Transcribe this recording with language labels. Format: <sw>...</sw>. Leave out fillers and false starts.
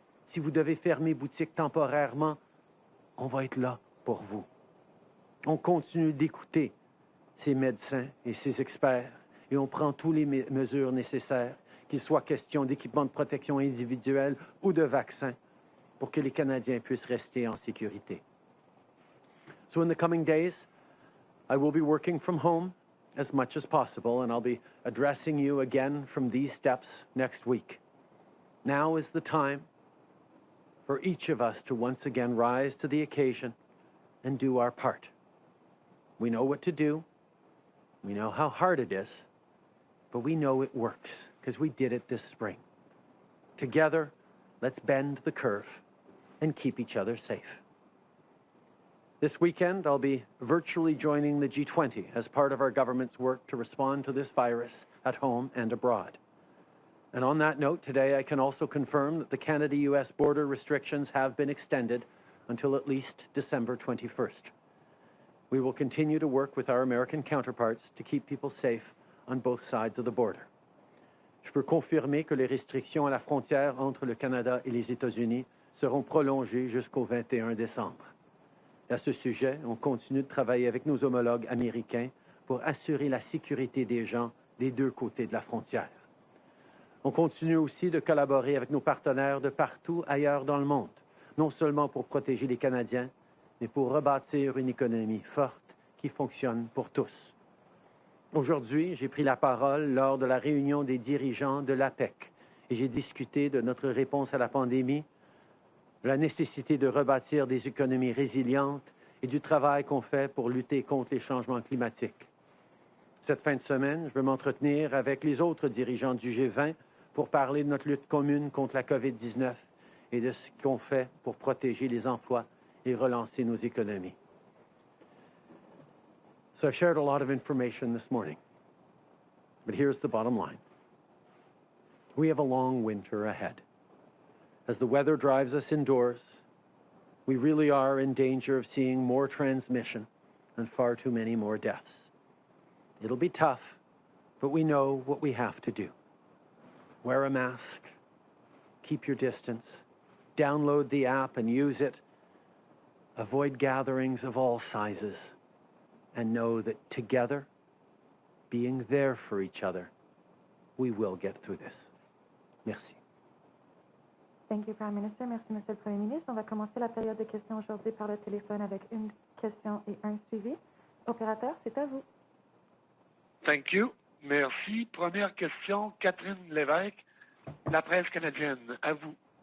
<fr>Si vous devez fermer boutique temporairement, on va être là pour vous. On continue d'écouter ces médecins et ces experts et on prend toutes les mesures nécessaires, qu'il soit question d'équipements de protection individuelle ou de vaccins, pour que les Canadiens puissent rester en sécurité.</fr> <en>So in the coming days, I will be working from home as much as possible, and I'll be addressing you again from these steps next week. Now is the time for each of us to once again rise to the occasion and do our part. We know what to do. We know how hard it is, but we know it works because we did it this spring. Together, let's bend the curve and keep each other safe. This weekend, I'll be virtually joining the G20 as part of our government's work to respond to this virus at home and abroad. And on that note, today I can also confirm that the Canada-US border restrictions have been extended until at least December 21st. We will continue to work with our American counterparts to keep people safe on both sides of the border.</en> <fr>Je peux confirmer que les restrictions à la frontière entre le Canada et les États-Unis seront prolongées jusqu'au 21 décembre. À ce sujet, on continue de travailler avec nos homologues américains pour assurer la sécurité des gens des deux côtés de la frontière. On continue aussi de collaborer avec nos partenaires de partout ailleurs dans le monde, non seulement pour protéger les Canadiens, mais pour rebâtir une économie forte qui fonctionne pour tous. Aujourd'hui, j'ai pris la parole lors de la réunion des dirigeants de l'APEC et j'ai discuté de notre réponse à la pandémie, de la nécessité de rebâtir des économies résilientes et du travail qu'on fait pour lutter contre les changements climatiques. Cette fin de semaine, je veux m'entretenir avec les autres dirigeants du G20 pour parler de notre lutte commune contre la COVID-19 et de ce qu'on fait pour protéger les emplois et relancer nos économies.</fr> <en>So I've shared a lot of information this morning, but here's the bottom line. We have a long winter ahead. As the weather drives us indoors, we really are in danger of seeing more transmission and far too many more deaths. It'll be tough, but we know what we have to do. Wear a mask, keep your distance, download the app and use it, avoid gatherings of all sizes, and know that together, being there for each other, we will get through this.</en> <fr>Merci.</fr> <en>Thank you, Prime Minister.</en> <fr>Merci, Monsieur le Premier ministre. On va commencer la période de questions aujourd'hui par le téléphone avec une question et un suivi. Opérateur, c'est à vous.</fr> <en>Thank you.</en> <fr>Merci. Première question, Catherine Lévesque, la presse canadienne. À vous.</fr>